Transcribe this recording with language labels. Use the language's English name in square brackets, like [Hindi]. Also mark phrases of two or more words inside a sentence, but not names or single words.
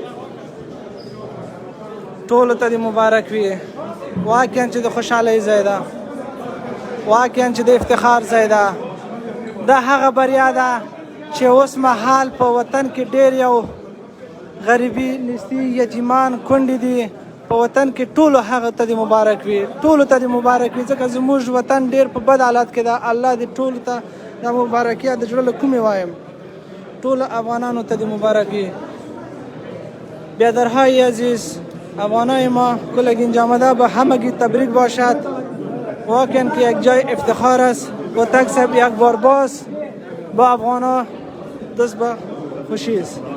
[Pashto] ټولو ته دې مبارک وي واقعا چې د خوشحالۍ ځای ده واقعا چې د افتخار ځای ده دا هغه بریا ده چې اوس مهال په وطن کې ډېر یو غریبي نستي یتیمان کونډې دي په وطن کې ټولو هغه ته دې مبارک وي ټولو ته دې مبارک وي ځکه زموږ وطن ډېر په بد حالات کې ده الله دې ټولو ته دا مبارکي د زړه له کومې وایم ټولو افغانانو ته دې مبارک وي [Persian] بیادرهای عزیز افغانای ما کلگین جامده به همگی تبریک باشد واقعا که یک جای افتخار است هوتک صاحب یک بار باز با افغانا دست به خوشی است